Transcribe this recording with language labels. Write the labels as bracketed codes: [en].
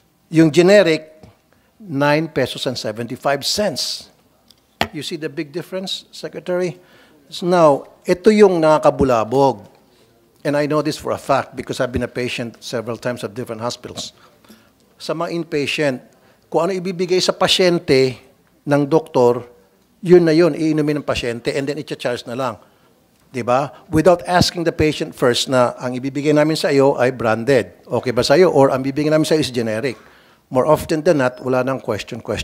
[en] Yung generic, 9 pesos and 75 cents. You see the big difference, Secretary? So now, [tl] ito yung nakakabulabog. [en] And I know this for a fact because I've been a patient several times at different hospitals. [tl] Sa mga inpatient, kung ano ibibigay sa pasyente ng doktor, yun na yun, iinumin ng pasyente [en] and then [tl] i-charge na lang. Diba? [en] Without asking the patient first [tl] na ang ibibigay namin sa iyo ay branded. Okay ba sa iyo? Or ang bibigay namin sa iyo is generic. [en] More often than not, [tl] wala nang [en] question.